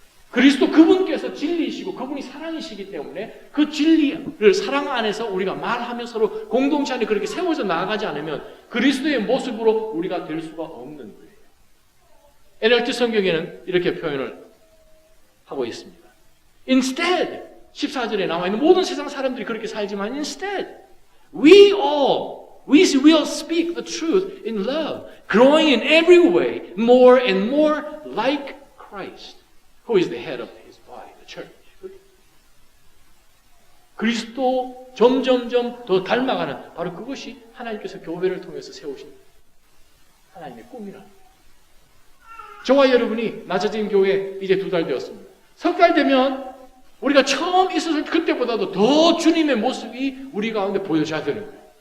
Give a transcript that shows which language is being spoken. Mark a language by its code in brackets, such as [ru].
[ko] 그리스도 그분께서 진리이시고 그분이 사랑이시기 때문에 그 진리를 사랑 안에서 우리가 말하며 서로 공동체 안에 그렇게 세워져 나아가지 않으면 그리스도의 모습으로 우리가 될 수가 없는 거예요. NLT 성경에는 이렇게 표현을 하고 있습니다. [en] Instead, [ko] 14절에 나와 있는 모든 세상 사람들이 그렇게 살지만 [en] instead, we will speak the truth in love, growing in every way more and more like Christ, who is the head of his body, the church. [ko] 그리스도 점점점 더 닮아가는 바로 그것이 하나님께서 교회를 통해서 세우신 하나님의 꿈이라는 거예요. 저와 여러분이 낮아진 교회 이제 2달 되었습니다. 석 달 되면 우리가 처음 있었을 그때보다도 더 주님의 모습이 우리 가운데 보여져야 되는 거예요.